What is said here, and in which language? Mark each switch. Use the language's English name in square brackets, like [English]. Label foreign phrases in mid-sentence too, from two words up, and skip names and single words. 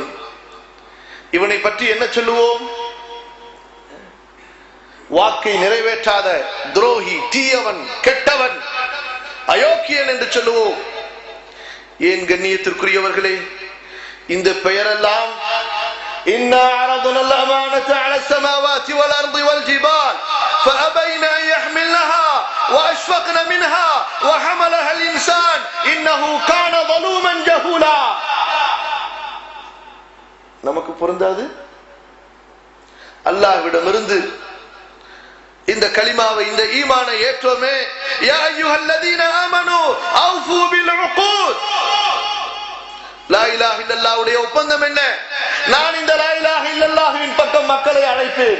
[Tamil] இவனை பற்றி என்ன சொல்லுவோம்? வாக்கை நிறைவேற்றாத துரோகி, தீயவன், கெட்டவன், அயோக்கியன் என்று சொல்லுவோம். ஏன் கண்ணியத்திற்குரியவர்களே, இந்த பெயரெல்லாம் [Arabic] إنا عرضنا الأمانة على السماوات والأرض والجبال فأبين أن يحملنها وحملها الإنسان إنه كان ظلوما جهولا. [Tamil] நமக்கு பொருந்தாது. அல்லாஹ்விடமிருந்து இந்த கலிமாவை, இந்த ஈமானை ஏற்றோமே. [Arabic] يا أيها الذين آمنوا أوفوا بالعقود. لا إله إلا الله [Tamil] ஒப்பந்தம் என்ன? நான் இந்த [Arabic] لا إله إلا الله [Tamil] பக்கம் மக்களை அழைப்பேன்.